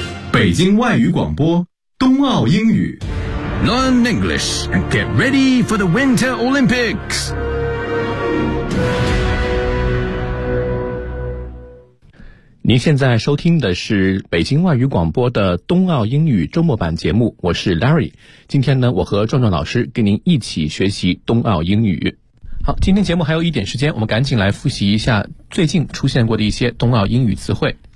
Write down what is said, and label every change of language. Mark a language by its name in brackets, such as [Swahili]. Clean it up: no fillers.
[Chinese] 北京外语广播冬奥英语 [English] Learn English and get ready for the Winter Olympics. [Chinese] 您现在收听的是北京外语广播的冬奥英语周末版节目，我是 Larry。今天呢，我和壮壮老师跟您一起学习冬奥英语。好，今天节目还有一点时间，我们赶紧来复习一下最近出现过的一些冬奥英语词汇。